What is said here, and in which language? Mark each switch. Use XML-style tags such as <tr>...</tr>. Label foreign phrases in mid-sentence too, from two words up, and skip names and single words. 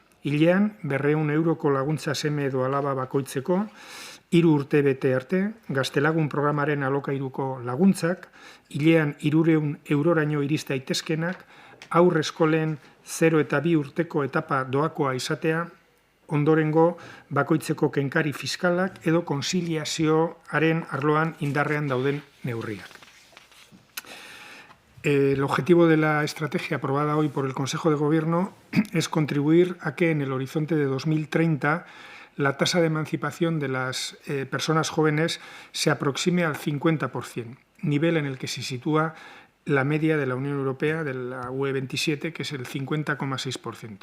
<eu>Hilean 200 euroko laguntza seme edo alaba bakoitzeko, 3 urte bete arte, gaztelagun programaren alokairuko laguntzak, hilean 300 euroraino iriste daitezkenak, haur eskolen 0 eta 2 urteko etapa doakoa izatea, ondorengo bakoitzeko kenkari fiskalak edo konziliazioaren arloan indarrean dauden neurriak.</eu> <es>El objetivo de la estrategia aprobada hoy por el Consejo de Gobierno es contribuir a que en el horizonte de 2030 la tasa de emancipación de las personas jóvenes se aproxime al 50%, nivel en el que se sitúa la media de la Unión Europea, de la UE27, que es el 50,6%.</es>